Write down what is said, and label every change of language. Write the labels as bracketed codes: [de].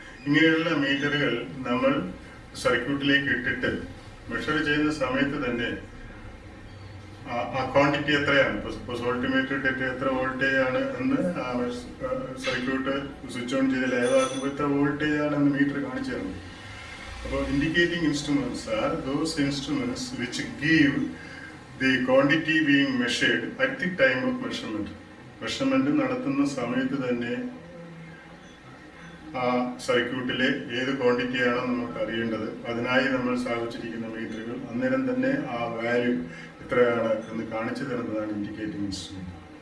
[ml] ഇങ്ങനെയുള്ള മീറ്ററുകൾ നമ്മൾ സർക്യൂട്ടിലേക്ക് ഇട്ടിട്ട് മെഷർ ചെയ്യുന്ന സമയത്ത് തന്നെ ആ ക്വാണ്ടിറ്റി എത്രയാണ്, ഇപ്പോൾ വോൾട്ട് മീറ്റർ ഇട്ടിട്ട് എത്ര വോൾട്ടേജ് ആണ് എന്ന് സർക്യൂട്ട് സ്വിച്ച് ഓൺ ചെയ്ത് ലൈവാക്കുമ്പോൾ എത്ര വോൾട്ടേജ് ആണെന്ന് മീറ്റർ കാണിച്ചു തരുന്നു. [en] അപ്പോൾ indicating instruments are those instruments which give the quantity being measured at the time of measurement. [ml] Measurement നടത്തുന്ന സമയത്ത് തന്നെ ആ സർക്യൂട്ടിലെ ഏത് ക്വാണ്ടിറ്റിയാണോ നമുക്ക് അറിയേണ്ടത്, അതിനായി നമ്മൾ സ്ഥാപിച്ചിരിക്കുന്ന മീറ്ററുകൾ അന്നേരം തന്നെ ആ വാല്യൂ എത്രയാണ് എന്ന് കാണിച്ചു തരുന്നതാണ് ഇൻഡിക്കേറ്റിംഗ് ഇൻസ്ട്രുമെന്റ്.